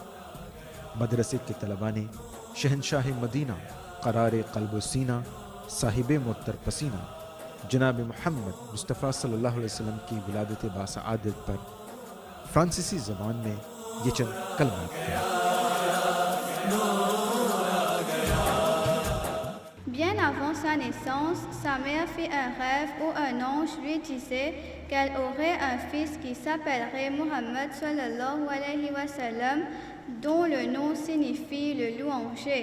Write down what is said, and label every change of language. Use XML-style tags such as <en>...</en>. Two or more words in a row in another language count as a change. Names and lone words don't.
<ur>مدرسے کے طلباء نے شہنشاہ مدینہ قرار قلب و سینہ صاحب معطر پسینہ جناب محمد مصطفیٰ صلی اللہ علیہ وسلم کی ولادت باسعادت پر فرانسیسی زبان میں یہ چند کلمات ہیں.</ur> <fr>Bien avant sa naissance, sa mère fit un rêve où un ange lui disait qu'elle aurait un fils qui s'appellerait Muhammad</fr> <ar>صلى الله عليه وسلم,</ar> <fr>dont le nom signifie le louangé.</fr>